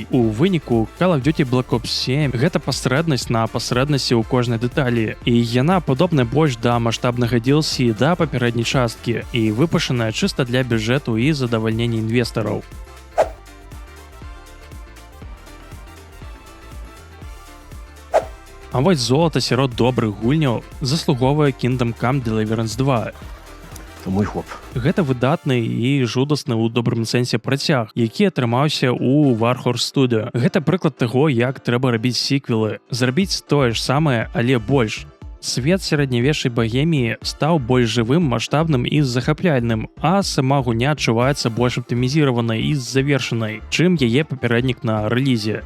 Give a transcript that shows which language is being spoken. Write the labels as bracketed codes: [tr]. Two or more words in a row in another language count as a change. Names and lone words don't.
[be] У выніку Call of Duty Black Ops 7 гэта пасрэднасць на пасрэднасці ў кожнай дэталі, і яна падобна больш да маштабнага DLC да папярэдняй часткі і выпушаная чыста для бюджэту і задавальнення інвестараў. А вось золата сярод добрых гульняў заслуговае Kingdom Come Deliverance 2. [ru] Это мой хлоп. [be] Гэта выдатны і жудасны ў добрым сэнсе працяг, які атрымаўся ў Warhorse Studio. Гэта прыклад таго, як трэба рабіць сіквелы, зрабіць тое ж самае, але больш. Свет сярэднявечнай багеміі стаў больш жывым, маштабным і захапляльным, а сама гульня адчуваецца больш аптымізіраванай і завершанай, чым яе папярэднік на рэлізе.